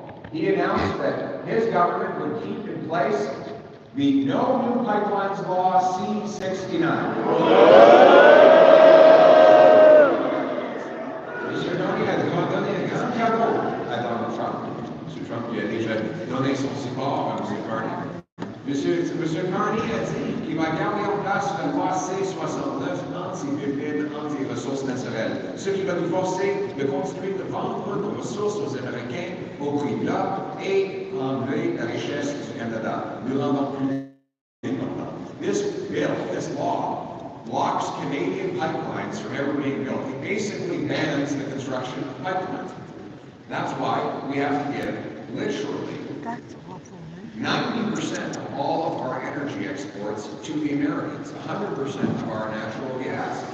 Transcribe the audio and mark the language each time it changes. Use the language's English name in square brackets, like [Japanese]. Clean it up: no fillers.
[English] he announced that his government would keep in place the No New Pipelines Law C-69. [French] Monsieur Carney a donné un grand cadeau à Donald Trump. M. Trump lui a déjà donné son support à M. Carney. M. Carney a dit qu'il va garder en place la loi C-69 anti-pépines, anti-ressources naturelles, ce qui va nous forcer de continuer de vendre nos ressources aux Américains au prix plat et enlever la richesse du Canada, nous rendons plus important. [English] This bill, this law, blocks Canadian pipelines from ever being built. It basically bans the construction of pipelines. That's why we have to give literally 90% of all of our energy exports to the Americans, 100% of our natural gas.